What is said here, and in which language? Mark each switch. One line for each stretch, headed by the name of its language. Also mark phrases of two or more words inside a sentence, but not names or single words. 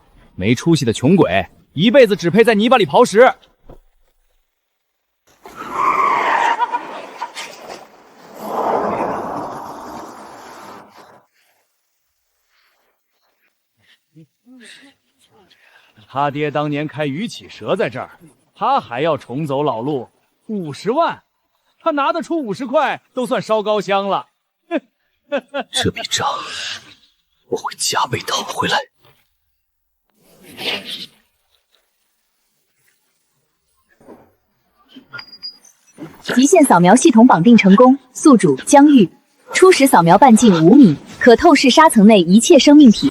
Chinese: 没出息的穷鬼，一辈子只配在泥巴里刨食。他爹当年開魚起蛇在這兒，他還要重走老路，50萬，他拿得出50塊，都算燒高香了。這筆賬我會加倍討回來。極限掃描系統綁定成功，宿主江玉，初始掃描半徑5米，可透視沙層內一切生命體。